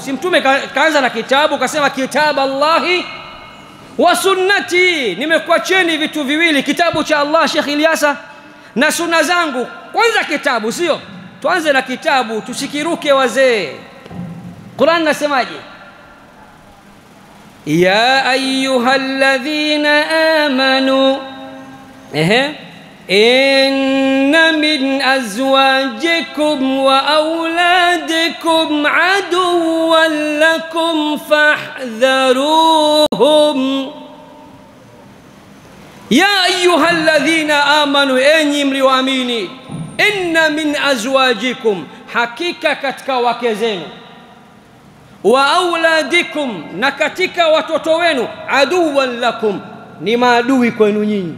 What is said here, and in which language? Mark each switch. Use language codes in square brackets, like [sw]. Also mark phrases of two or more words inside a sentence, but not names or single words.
[sw] Si mtume kaanza na kitabu, kasema kitabu [ar] الله وسنتي. [sw] Nimekuacheni vitu viwili, kitabu cha Allah Sheikh Ilyasa na sunna zangu. Kwanza kitabu, sio? Tuanze na kitabu, tusikiruke wazee. [ar] Qur'an nasemaje? يا أيها الذين آمنوا إن من أزواجكم وأولادكم عدوا لكم فاحذروهم. يا أيها الذين آمنوا, [sw] enyi mlioamini, [ar] إن من أزواجكم, [sw] hakika katika wake zenu, [ar] وأولادكم, [sw] na katika watoto wenu, [ar] عدوا لكم, [sw] ni maadui kwenu nyinyi.